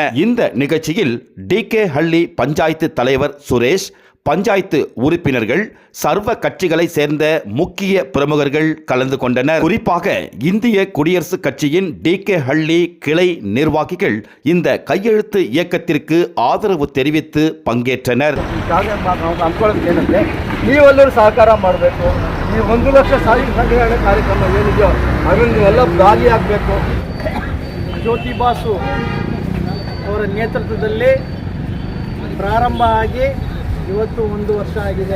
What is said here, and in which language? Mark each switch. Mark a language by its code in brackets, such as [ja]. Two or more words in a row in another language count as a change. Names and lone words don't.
[ta] இந்த நிகழ்ச்சியில் டிகே ஹள்ளி பஞ்சாயத்து தலைவர் சுரேஷ், பஞ்சாயத்து உறுப்பினர்கள், சர்வ கட்சிகளை சேர்ந்த முக்கிய பிரமுகர்கள் கலந்து கொண்டனர். குறிப்பாக இந்திய குடியரசுக் கட்சியின் டிகே ஹள்ளி கிளை நிர்வாகிகள் இந்த கையெழுத்து இயக்கத்திற்கு ஆதரவு தெரிவித்து பங்கேற்றனர். [kn] ನೀವೆಲ್ಲರೂ ಸಹಕಾರ ಮಾಡಬೇಕು. ಈ 1 ಲಕ್ಷ ಸಾರಿಗೆ ಸಂಗ್ರಹಣೆ ಕಾರ್ಯಕ್ರಮ ಏನಿದೆಯೋ ಅದನ್ನೆಲ್ಲ ಭಾಗಿಯಾಗಬೇಕು. ಜ್ಯೋತಿ ಬಾಸು ಅವರ ನೇತೃತ್ವದಲ್ಲಿ ಪ್ರಾರಂಭ ಆಗಿ ಇವತ್ತು 1 ವರ್ಷ ಆಗಿದೆ.